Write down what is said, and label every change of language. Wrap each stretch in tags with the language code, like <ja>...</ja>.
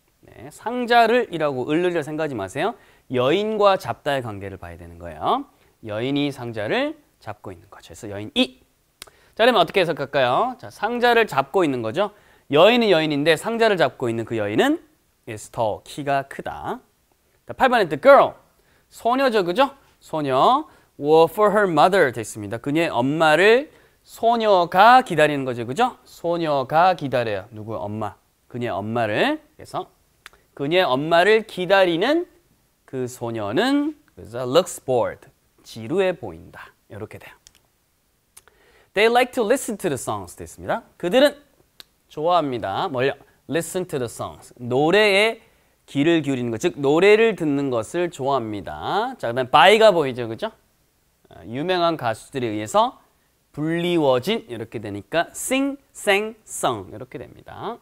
<ko>네, 상자를 이라고 을을 생각하지 마세요. 여인과 잡다의 관계를 봐야 되는 거예요. 여인이 상자를 잡고 있는 거죠. 그래서 여인이. 자, 그러면 어떻게 해석할까요? 자, 상자를 잡고 있는 거죠. 여인은 여인인데 상자를 잡고 있는 그 여인은</ko> <en>is tall,</en> <ko>키가 크다. 8번에</ko> <en>the girl,</en> <ko>소녀죠, 그죠? 소녀,</ko> <en>were for her mother</en> <ko>됐습니다. 그녀의 엄마를 소녀가 기다리는 거죠, 그죠? 소녀가 기다려요. 누구? 엄마. 그녀의 엄마를. 그래서 그녀의 엄마를 기다리는 그 소녀는 그래서</ko> <en>looks bored,</en> <ko>지루해 보인다. 이렇게 돼요.</ko> <en>They like to listen to the songs</en> <ko>됐습니다. 그들은 좋아합니다. 뭘요?</ko> <en>Listen to the songs.</en> <ko>노래에 귀를 기울이는 것, 즉 노래를 듣는 것을 좋아합니다. 자, 그다음 by가 보이죠, 그죠? 유명한 가수들에 의해서 불리워진 이렇게 되니까 sing, sang, sung 이렇게 됩니다.</ko>